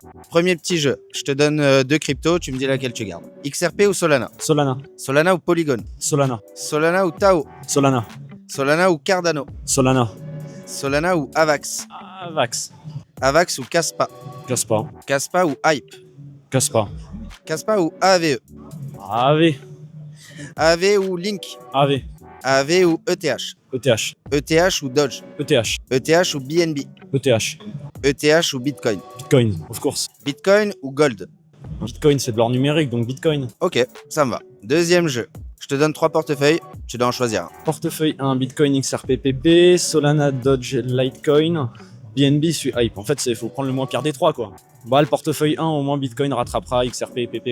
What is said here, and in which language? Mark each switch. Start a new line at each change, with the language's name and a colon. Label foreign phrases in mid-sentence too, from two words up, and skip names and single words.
French: Premier petit jeu. Je te donne deux cryptos, tu me dis laquelle tu gardes. XRP ou Solana? Solana. Solana ou Polygon? Solana. Solana ou Tao? Solana. Solana ou Cardano? Solana. Solana ou Avax? Avax. Avax ou Kaspa? Kaspa. Kaspa ou Hype? Kaspa. Kaspa ou AVE? AV. AV ou Link? AV. AV ou ETH? ETH. ETH ou Doge? ETH. ETH ou BNB? ETH. ETH ou Bitcoin? Bitcoin,
English: of course.
French: Bitcoin ou Gold? Bitcoin, c'est de l'or numérique, donc Bitcoin. Ok, ça me va. Deuxième jeu. Je te donne 3 portefeuilles, tu dois en choisir un. Portefeuille 1, Bitcoin XRP PP, Solana, Doge, Litecoin, BNB, suis Hype. En fait, il faut prendre le moins pire des trois, quoi. Bah, le portefeuille 1, au moins Bitcoin rattrapera XRP et PP.